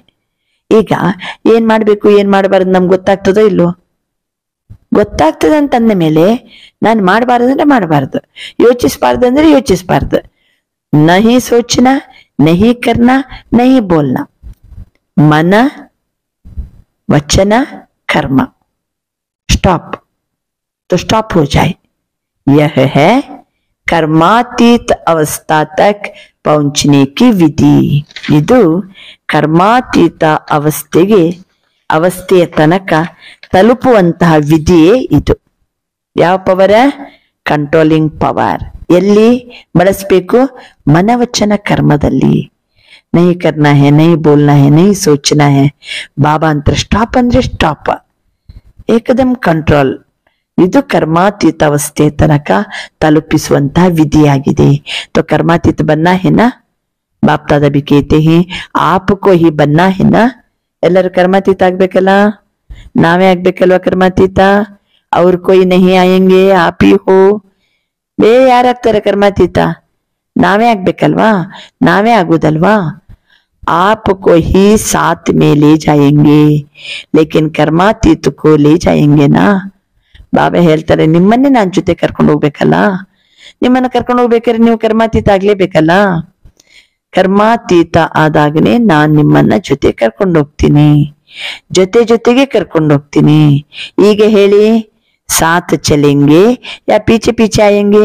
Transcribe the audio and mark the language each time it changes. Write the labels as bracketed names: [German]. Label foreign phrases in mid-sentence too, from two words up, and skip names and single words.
[Kannada] ಈಗ ಏನ್ ಮಾಡ್ಬೇಕು, ಏನ್ ಮಾಡಬಾರ್ದು ನಮ್ಗೆ ಗೊತ್ತಾಗ್ತದೋ ಇಲ್ವೋ? ಗೊತ್ತಾಗ್ತದೆ ಅಂತಂದ ಮೇಲೆ ನಾನು ಮಾಡಬಾರ್ದು ಅಂದ್ರೆ ಮಾಡಬಾರ್ದು, ಯೋಚಿಸಬಾರ್ದು ಅಂದ್ರೆ ಯೋಚಿಸಬಾರ್ದು. [Hindi] नहीं सोचना, नहीं करना, नहीं बोलना. [Kannada] ಮನ, ವಚನ, [Hindi] कर्म स्टॉप तो स्टॉप हो जाए. यह है कर्मातीत अवस्था तक पहुंचने की विधि. [Kannada] ಇದು ಕರ್ಮಾತೀತ ಅವಸ್ಥೆಯ ತನಕ ತಲುಪುವಂತಹ ವಿಧಿಯೇ ಇದು. ಯಾವ ಪವರ್? [English] controlling power. [Kannada] ಎಲ್ಲಿ ಬಳಸಬೇಕು? ಮನವಚನ ಕರ್ಮದಲ್ಲಿ. [Hindi] नहीं करना है, नहीं बोलना है, नहीं सोचना है. बाबा अंतर स्टॉप [Kannada] ಅಂದ್ರೆ ಸ್ಟಾಪ್, ಏಕದಮ್ ಕಂಟ್ರೋಲ್. ಇದು ಕರ್ಮಾತೀತ ಅವಸ್ಥೆ ತನಕ ತಲುಪಿಸುವಂತಹ ವಿಧಿಯಾಗಿದೆ. [Hindi] तो कर्मातीत बनना है ना, बाप दादा भी कहते हैं आपको ही बनना है ना. [Kannada] ಎಲ್ಲರೂ ಕರ್ಮಾತೀತ ಆಗ್ಬೇಕಲ್ಲ, ನಾವೇ ಆಗ್ಬೇಕಲ್ವಾ ಕರ್ಮಾತೀತ? [Hindi] ಅವ್ರ कोई नहीं आएंगे, आप ही हो. [Kannada] ಬೇರೆ ಯಾರಾಗ್ತಾರೆ ಕರ್ಮಾತೀತ? ನಾವೇ ಆಗ್ಬೇಕಲ್ವಾ? ನಾವೇ ಆಗುದಲ್ವಾ? [Hindi] आपको ही साथ में ले जाएंगे, लेकिन कर्मातीत को ले जाएंगे ना. [Kannada] ಬಾಬಾ ಹೇಳ್ತಾರೆ, ನಿಮ್ಮನ್ನೇ ನಾನ್ ಜೊತೆ ಕರ್ಕೊಂಡು ಹೋಗ್ಬೇಕಲ್ಲ. ನಿಮ್ಮನ್ನ ಕರ್ಕೊಂಡು ಹೋಗ್ಬೇಕಾದ್ರೆ ನೀವು ಕರ್ಮಾತೀತ ಆಗ್ಲೇಬೇಕಲ್ಲ. ಕರ್ಮಾತೀತ ಆದಾಗನೇ ನಾನ್ ನಿಮ್ಮನ್ನ ಜೊತೆ ಕರ್ಕೊಂಡು ಹೋಗ್ತೀನಿ, ಜೊತೆ ಜೊತೆಗೆ ಕರ್ಕೊಂಡು ಹೋಗ್ತೀನಿ. ಈಗ ಹೇಳಿ, [Hindi] साथ चलेंगे या पीछे पीछे आएंगे?